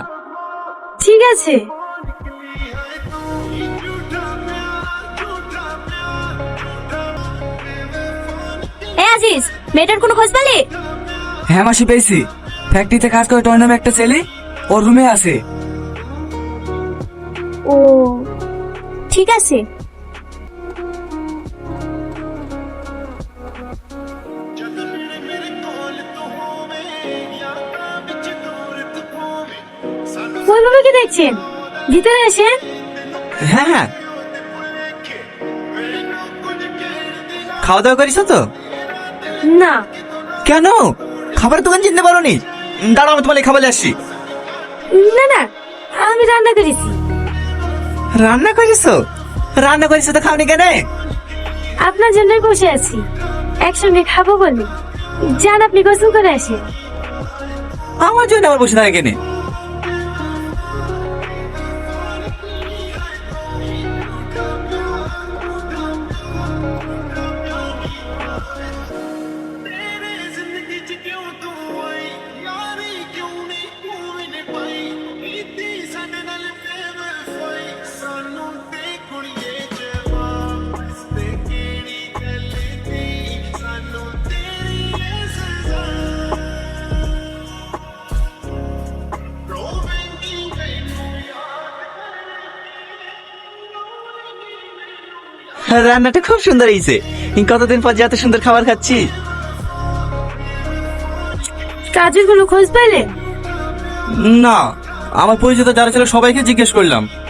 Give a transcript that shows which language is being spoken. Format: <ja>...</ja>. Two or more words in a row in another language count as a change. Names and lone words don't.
<bn>ঠিক আছে। আজিজ, মেয়েটার কোনো খোঁজ পেলে? হ্যাঁ মাসি পেয়েছি, ফ্যাক্টরিতে কাজ করে তোর নামে একটা ছেলে ওর রুমে আছে। ও ঠিক আছে।</bn> <pa>ਜਦ ਮੇਰੇ ਮੇਰੇ ਕੋਲ ਤੂ ਹੋਵੇ ਯਾਦਾਂ ਵਿਚ ਦੂਰ ਤੂ ਹੋਵੇ ਸਾਨੂ</pa> <bn>ওইভাবে কি দেখছেন? ভিতরে আসেন। হ্যাঁ হ্যাঁ,</bn> <pa>ਮੈਨੂ ਕੁਛ ਕਹਣ ਦੀ ਨਾ</pa> <bn>খাওয়া দাওয়া করিস তো? না, কেন, খাবার দোকান চিনতে পারো নি? দাঁড়াও, আমি তোমার এই খাবার নিয়ে আসছি। না না, আমি রান্না করেছি। রান্না করেছো? রান্না করেছো তো খাওনি কেন? আপনার জন্যই বসে আছি, একসঙ্গে খাবো বলে। যান, আপনি গোসল করে আসেন। আমার জন্য আবার বসে থাকে কেন?</bn> <pa>ਤੇਰੇ ਜ਼ਿੰਦਗੀ ਚ ਕਿਉਂ ਤੂ ਆਈ ਯਾਰੀ ਕਿਉਂ ਨਹੀਂ ਤੂ ਨੇ ਪਾਈ ਇਤਨੀ ਸਾਡੇ ਨਾਲ ਬੇਵਫ਼ਾਈ ਸਾਨੂ ਤੇ ਕੁੜੀਏ ਜਵਾਬ ਤੇ ਕੇੜੀ ਗੱਲ ਦੀ ਸਾਨੂ ਤੇਰੀ ਯੇ ਸਜ਼ਾ ਰੋਵੇਂਗੀ ਮੈਨੂ</pa> <bn>রান্নাটা খুব সুন্দর হয়েছে, কতদিন পর যে এত সুন্দর খাবার খাচ্ছি। কাজের কোনো খোঁজ পেলে? না, আমার পরিচিত যারা ছিল সবাইকে জিজ্ঞেস করলাম।</bn>